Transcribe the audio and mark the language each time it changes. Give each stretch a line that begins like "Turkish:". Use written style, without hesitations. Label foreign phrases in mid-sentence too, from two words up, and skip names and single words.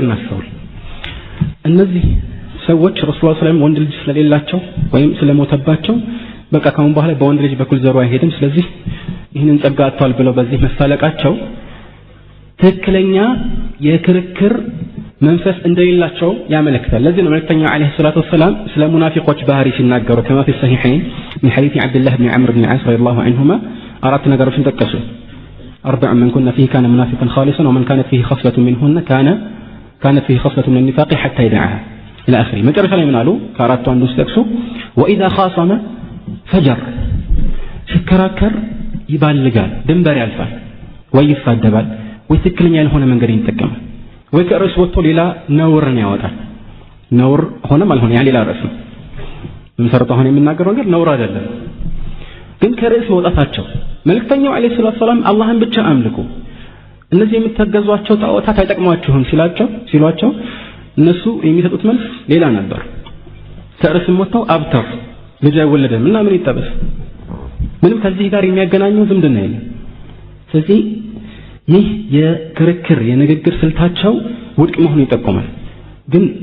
Amharic: እናስተውል። እነዚህ ሰዎች ረሱል
Arabic: صلى الله عليه وسلم
Amharic: ወንድ ልጅ ስለሌላቸው ወይም ስለሞተባቸው በቃ ካሁን በኋላ በወንድ ልጅ በኩል ዘሩ አይሄድም፣ ስለዚህ ይህንን ጸጋ አጥቷል ብለው በዚህ መሳለቃቸው ትክክለኛ የክርክር መንፈስ እንደሌላቸው ያመለክታል። ለዚህ ነው መልእክተኛው
Arabic: عليه الصلاة والسلام
Amharic: ስለ ሙናፊቆች ባህሪ ሲናገሩ ከማ
Arabic: في الصحيحين من حديث عبد الله بن عمرو بن العاص رضي الله عنهما
Amharic: አራት ነገሮችን ጠቀሱ።
Arabic: أربع من كنا فيه كان منافقا خالصا ومن كانت فيه خصلة منهن كانت فيه خصلة من النفاق حتى يدعها إلى آخره።
Amharic: መጨረሻ ላይ ምን አሉ? ከአራቱ አንዱ ሲጠቅሱ
Arabic: وإذا خاصم فجر
Amharic: ሲከራከር ይባልጋል፣ ድንበር ያልፋል፣ ወይ ይሳደባል፣ ወይ ትክክለኛ ያልሆነ መንገድ ይጠቀማል፣ ወይ ከርዕስ ወጥቶ ሌላ ነውርን ያወጣል። ነውር ሆነም አልሆነ ያ ሌላ ርዕስ ነው። መሰረቱ አሁን የምናገረው ነገር ነውር አይደለም። ግን ከርዕስ መውጣታቸው መልእክተኛው
Arabic: عليه الصلاة السلام
Amharic: አላህን ብቻ አምልኩ፣ እነዚህ የምትገዟቸው ጣዖታት አይጠቅሟችሁም ሲሏቸው እነሱ የሚሰጡት መልስ ሌላ ነበር። ከርዕስ ወጥተው አብተር ልጅ አይወለድም እና ምን ይጠበስ፣ ምንም ከዚህ ጋር የሚያገናኘው ዝምድና የለም። ስለዚህ ይህ የክርክር የንግግር ስልታቸው ውድቅ መሆኑን ይጠቁማል። ግን